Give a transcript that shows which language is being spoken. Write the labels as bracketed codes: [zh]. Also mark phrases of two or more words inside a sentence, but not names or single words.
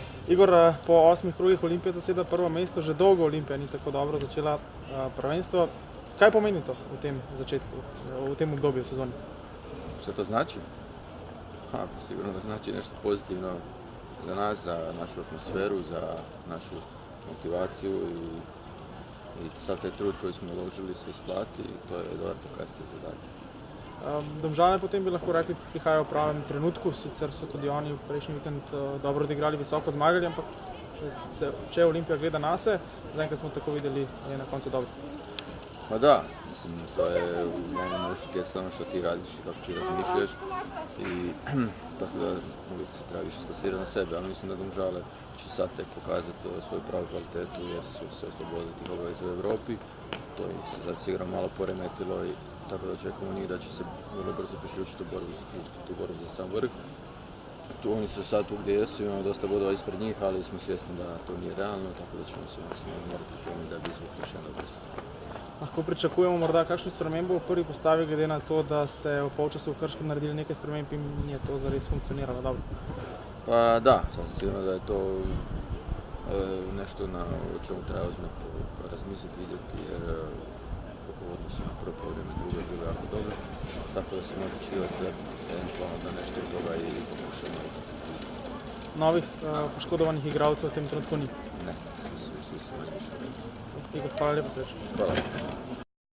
[sl] Igor, po 8 krogih Olimpija zaseda prvo mesto, že dolgo Olimpija ni tako dobro začela prvenstvo. Kaj pomeni to v tem začetku, v tem obdobju sezone? [hr] Šta to znači? Sigurno da znači nešto pozitivno za nas, za našu atmosferu, za našu motivaciju i sav taj trud koji smo uložili se isplati i to je dobar pokazatelj za dalje. [sl] Domžale potem bi lahko rekli, prihajajo v pravem trenutku, sicer so tudi oni v prejšnji vikend dobro odigrali, visoko zmagali, ampak če Olimpija gleda nase, zaenkrat smo tako videli, je na koncu dobro. [hr] Pa da, mislim, to je uglavnom još utjecano što ti radiš i kako ti razmišljaš i tako da uvijek se treba više skonsirati na sebe, ali mislim da Domžale će sad tek pokazati svoju pravu kvalitetu jer su se oslobodili tih obaveza u Europi. To je se sad sigurno malo poremetilo i tako da očekujemo njih da će se vrlo brzo priključiti u borbu za sam vrh. Oni su sad tu gdje jesu, imamo dosta bodova ispred njih, ali smo svjesni da to nije realno, tako da ćemo se maksimalno morati pripremiti da bi izvukli još jedno vrsto. [sl] Lahko pričakujemo morda kakšno spremembo v prvi postavi, glede na to, da ste v polčasu v Krškem naredili nekaj sprememb in je to zares funkcioniralo dobro? [hr] Pa da, sasvim sigurno da je to nešto o čemu treba ozbiljno razmisliti, vidjeti, jer u odnosu na prvo vrijeme drugo je bilo jako dobro, tako da se može očekivati eventualno da nešto od toga i pokušamo. [sl] Novih poškodovanih igralcev v tem trenutku ni? [hr] Ne, svi su manje više. [sl] Igor, hvala lepo, srečno. Hvala.